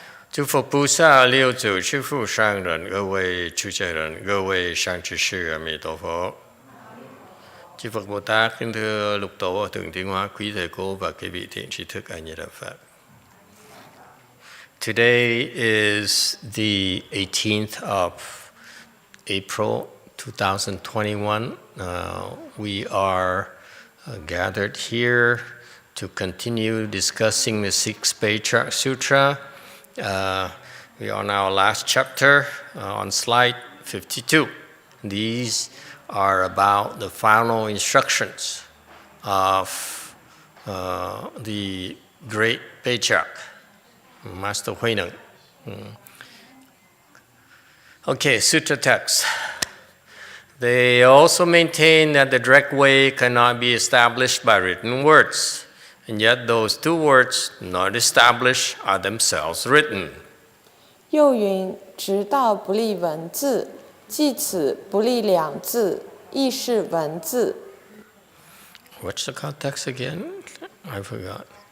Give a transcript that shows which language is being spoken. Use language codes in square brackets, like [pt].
[zh] 诸佛菩萨六祖师父上人，各位出家人，各位上智sư [vi] A Di Đà Phật. Chư Phật Bồ Tát, kính thưa lục tổ ở Thượng Tiến Hóa, quý thầy cô và quý vị thiện tri thức A Di Đà Phật. [en] Today is the 18th of April 2021. We are gathered here to continue discussing the sixth Patriarch Sutra. We are on our last chapter on slide 52. These are about the final instructions of the great Patriarch, Master Huineng. Okay, Sutra Text. They also maintain that the direct way cannot be established by written words, and yet those two words not established are themselves written. [zh] 又云：直道不立文字，即此不立两字，亦是文字。 [en] What's the context again? I forgot.